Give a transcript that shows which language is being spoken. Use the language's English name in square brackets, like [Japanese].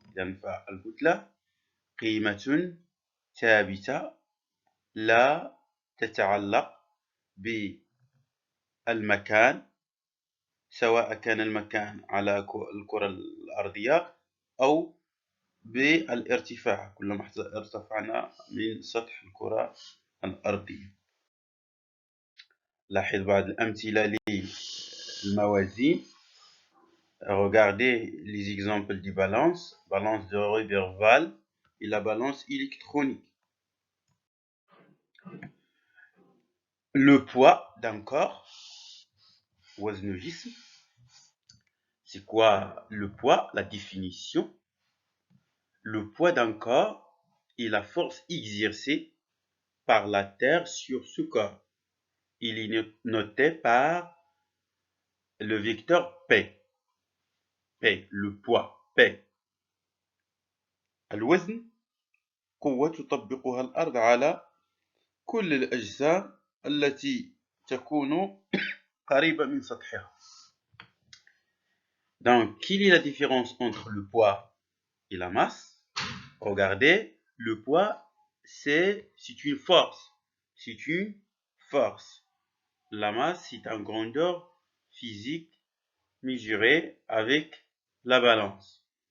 [Arabic] إذن فالكتلة قيمة ثابتة لا تتعلق بالمكان، سواء كان المكان على الكرة الأرضية أو بالارتفاع، كلما ارتفعنا من سطح الكرة الأرضية. لاحظ بعض الأمثلة للموازين. [French] Regardez les exemples de balance de Roberval et la balance électronique. Le poids d'un corps, [Arabic] وزن الجسم. [French] C'est quoi le poids? La définition. Le poids d'un corps est la force exercée par la Terre sur ce corps. Il est noté par le vecteur P. P, le poids P. [Arabic] الوزن قوة تطبقها الأرض على كل الأجسام التي تكون قريبة من سطحها. [French] Donc, quelle est la différence entre le poids et la masse? Regardez, le poids, c'est une force. C'est une force. La masse, c'est une grandeur physique mesurée avec la balance.